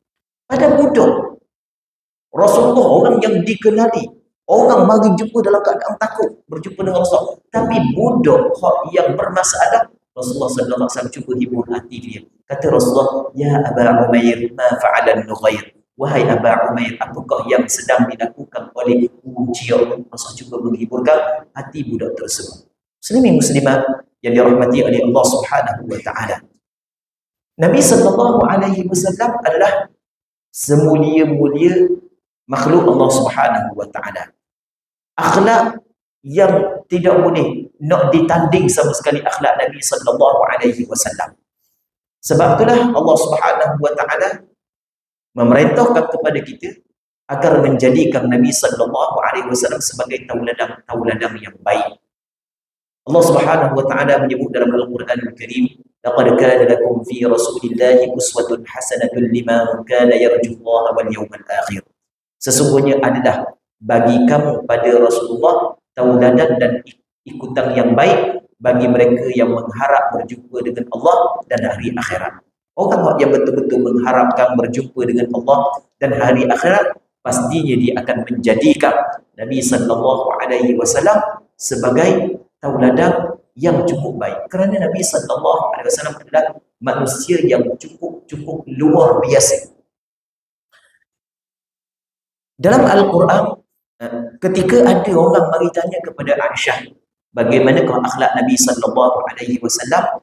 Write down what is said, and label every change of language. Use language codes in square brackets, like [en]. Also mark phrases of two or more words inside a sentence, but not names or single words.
[ms] Pada budak Rasulullah, orang yang dikenali, orang mari jumpa dalam keadaan takut berjumpa dengan Rasul, tapi budak yang bermasalah, Rasulullah [ar] صلى الله عليه وسلم [ms] cuba hibur hati dia. Kata Rasulullah, [ar] "يا أبا عمير ما فعل النغير." [ms] Wahai Aba Umair, apakah yang sedang dilakukan oleh burung ciok? Rasul cuba menghiburkan hati budak tersebut. Muslimin muslimat yang dirahmati oleh Allah [ar] سبحانه وتعالى. [ms] Nabi [ar] صلى الله عليه وسلم [ms] adalah semulia-mulia makhluk Allah [ar] سبحانه وتعالى. [ms] Akhlak yang tidak boleh nak ditanding sama sekali akhlak Nabi [ar] صلى الله عليه وسلم. [ms] Sebab itulah Allah [ar] سبحانه وتعالى [ms] memerintahkan kepada kita agar menjadikan Nabi [ar] صلى الله عليه وسلم [ms] sebagai tauladan yang baik. [ar] Allah سبحانه وتعالى [ms] menyebut dalam Al-Quran Al-Karim, [ar] لقد كان لكم في رسول الله أسوة حسنة لمن كان يرجو الله واليوم الآخر. [ms] Sesungguhnya adalah bagi kamu pada Rasulullah tauladan dan ikutan yang baik bagi mereka yang mengharap berjumpa dengan Allah dan hari akhirat. Orang yang betul-betul mengharapkan berjumpa dengan Allah dan hari akhirat, pastinya dia akan menjadikan Nabi [ar] صلى الله عليه وسلم [ms] sebagai tauladan yang cukup baik. Kerana Nabi [ar] صلى الله عليه وسلم [ms] adalah manusia yang cukup luar biasa. Dalam Al-Quran, ketika ada orang mari tanya kepada Aisyah, bagaimanakah akhlak Nabi [ar] صلى الله عليه وسلم?